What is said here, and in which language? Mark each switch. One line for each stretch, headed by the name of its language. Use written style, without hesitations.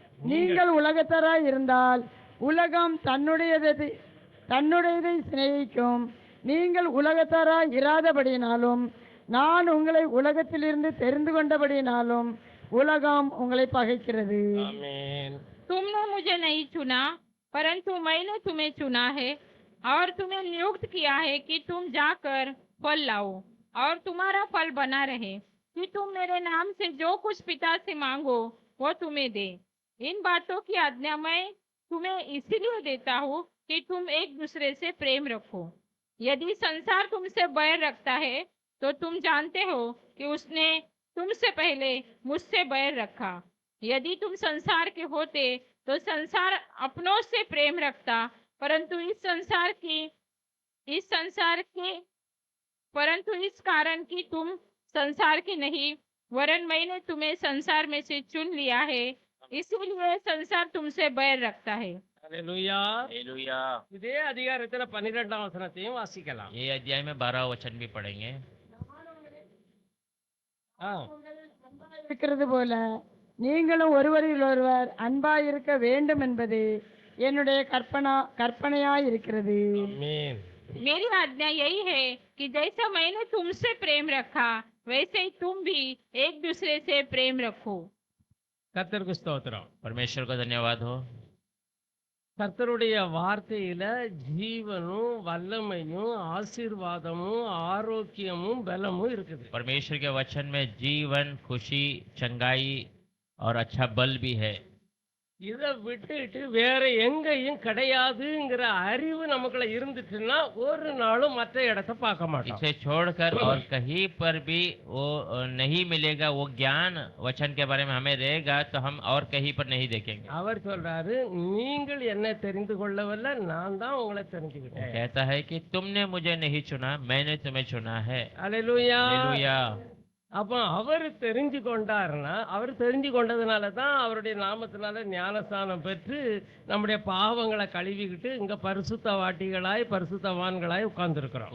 Tamil: நீங்கள் உலகத்தராய் இருந்தால் உலகம் தன்னுடையதை சிநேகிக்கும். நீங்கள் உலகத்தராய் இராதபடியினாலும் நான் உங்களை உலகத்திலிருந்து தெரிந்து கொண்டபடியினாலும் உலகம் உங்களை பகைக்கிறது. ஆமென்.
Hindi: तुमने मुझे नहीं चुना, परंतु मैंने तुम्हें चुना है और तुम्हें नियुक्त किया है कि तुम जाकर फल लाओ और तुम्हारा फल बना रहे, कि तुम मेरे नाम से जो कुछ पिता से मांगो वो तुम्हें दे। इन बातों की आज्ञा मैं तुम्हें इसीलिए देता हूँ कि तुम एक दूसरे से प्रेम रखो। यदि संसार तुमसे बैर रखता है तो तुम जानते हो कि उसने तुमसे पहले मुझसे बैर रखा। यदि तुम संसार के होते तो संसार अपनों से प्रेम रखता, परंतु इस कारण कि तुम संसार के नहीं, वरन मैंने तुम्हें संसार में से चुन लिया है, इसीलिए संसार तुमसे बैर रखता है।
Tamil: அல்லேலூயா.
Hindi: हालेलुया।
Tamil: இதே அதிகாரத்துல 12ஆம் வசனத்தையும் வாசிக்கலாம்.
Hindi: ये अध्याय में 12 वचन भी पढ़ेंगे। ஆ.
Tamil: இருக்கிறது போல நீங்களும் ஒருவரில் ஒருவர் அன்பாயிருக்க வேண்டும் என்பது என்னுடைய கற்பனையாய் இருக்கிறது. ஆமென்.
Hindi: मेरी आज्ञा यही है कि जैसा मैंने तुमसे प्रेम रखा, वैसे ही तुम भी एक दूसरे से प्रेम रखो।
Tamil: கர்த்தருக்கு ஸ்தோத்திரம்.
Hindi: परमेश्वर का धन्यवाद हो।
Tamil: கர்த்தருடைய வார்த்தையில ஜீவனும் வல்லமையும் ஆசீர்வாதமும் ஆரோக்கியமும் பலமும் இருக்குது.
Hindi: परमेश्वर के वचन में जीवन, खुशी, चंगाई और अच्छा बल भी है।
Tamil: இதை விட்டுட்டு வேற எங்கேயும் கிடையாதுங்கிற அறிவு நமக்குள்ள இருந்துச்சுன்னா ஒரு நாளும் மற்ற இடத்தை பார்க்க மாட்டோம்.
Hindi: इसे छोड़कर और कहीं पर भी वो नहीं मिलेगा, वो ज्ञान वचन के बारे में हमें रहेगा तो हम और कहीं पर नहीं देखेंगे।
Tamil: அவர் சொல்றாரு, நீங்கள் என்ன தெரிந்து கொள்ளவில்லை, நான் தான் உங்களை
Hindi: वो
Tamil: தெரிஞ்சுக்கிட்டேன்.
Hindi: कहता है कि तुमने मुझे नहीं चुना, मैंने तुम्हें चुना है।
Tamil: அல்லேலூயா.
Hindi: हालेलुया।
Tamil: அப்ப அவர் தெரிஞ்சு கொண்டாருன்னா, அவர் தெரிஞ்சு கொண்டதுனால தான் அவருடைய நாமத்தினால ஞானஸ்தானம் பெற்று நம்முடைய பாவங்களை கழுவிக்கிட்டு இங்க பரிசுத்த வாட்டிகளாய் பரிசுத்தவான்களாய் உட்கார்ந்துருக்கிறோம்.